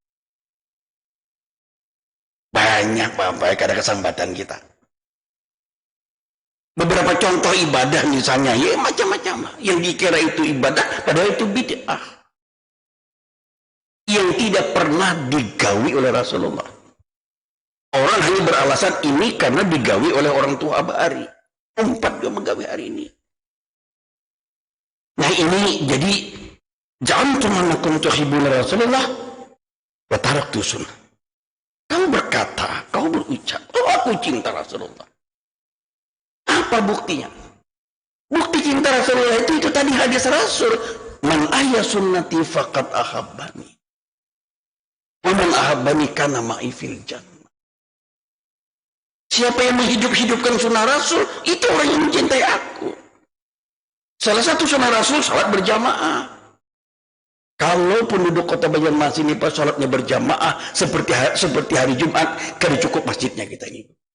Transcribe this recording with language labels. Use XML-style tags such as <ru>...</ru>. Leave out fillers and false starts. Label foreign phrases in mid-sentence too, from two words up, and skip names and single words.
<id>Banyak Bapak, ada kesempatan kita. Beberapa contoh ibadah misalnya, ya macam-macam. Yang dikira itu ibadah, padahal itu bid'ah. Yang tidak pernah digawi oleh Rasulullah. Orang orang hanya beralasan ini karena digawi oleh orang tua Abah Ari. Umpat juga menggawi hari ini. Nah ini jadi jangan cuma</id> <ar>كنت حبنا رسول الله وتركت سنة.</ar> <id>Kau berkata, kau berucap, oh aku cinta Rasulullah. Apa buktinya? Bukti cinta Rasulullah itu tadi hadis Rasul.</id> <ar>من أحيا سنتي فقد أحبني. ومن أحبني كان معي في الجنة.</ar> <id>Siapa yang menghidup-hidupkan sunnah Rasul, itu orang yang mencintai aku. Salah satu sunnah Rasul, salat berjamaah. Kalau penduduk kota Banjarmasin ini pas salatnya berjamaah seperti hari Jumat, kan cukup masjidnya kita ini.</id>